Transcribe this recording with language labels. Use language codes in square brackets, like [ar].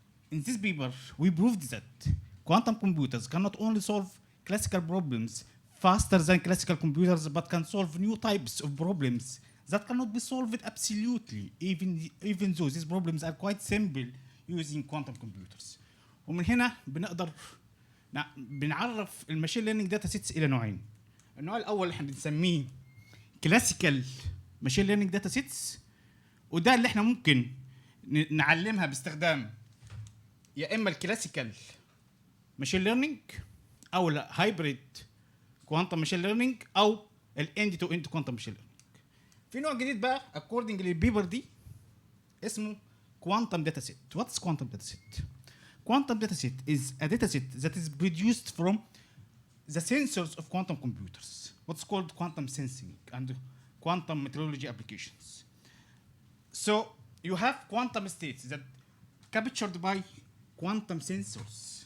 [en] In this paper we proved that quantum computers cannot only solve classical problems faster than classical computers, but can solve new types of problems that cannot be solved absolutely, even though these problems are quite simple using quantum computers. [ar] ومن هنا بنقدر بنعرف الماشين ليرنينج داتا سيتس الى نوعين. النوع الاول احنا بنسميه كلاسيكال ماشين ليرنينج داتا سيتس، وده اللي احنا ممكن نعلمها باستخدام يا اما الكلاسيكال ماشين ليرنينج او الهايبريد كوانتم ماشين ليرنينج او الاند تو اند كوانتم ماشين ليرنينج. في نوع جديد بقى اكوردنج للبيبر دي اسمه كوانتم داتا سيت. [en] What's quantum data set? Quantum dataset is a dataset that is produced from the sensors of quantum computers, what's called quantum sensing and quantum metrology applications. So you have quantum states that captured by quantum sensors.